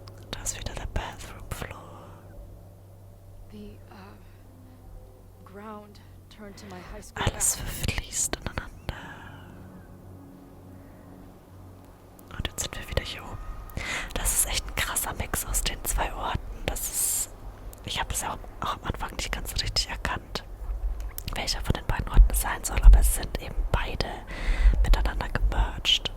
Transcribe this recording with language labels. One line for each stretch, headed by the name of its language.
German: Da ist wieder der
English: bathroom floor. The ground turned to my high school.
German: Alles verfließt ineinander. Und jetzt sind wir wieder hier oben. Das ist echt ein krasser Mix aus den zwei Orten. Ich habe es ja auch am Anfang nicht ganz richtig erkannt, welcher von den beiden Orten es sein soll, aber es sind eben beide miteinander gemerged.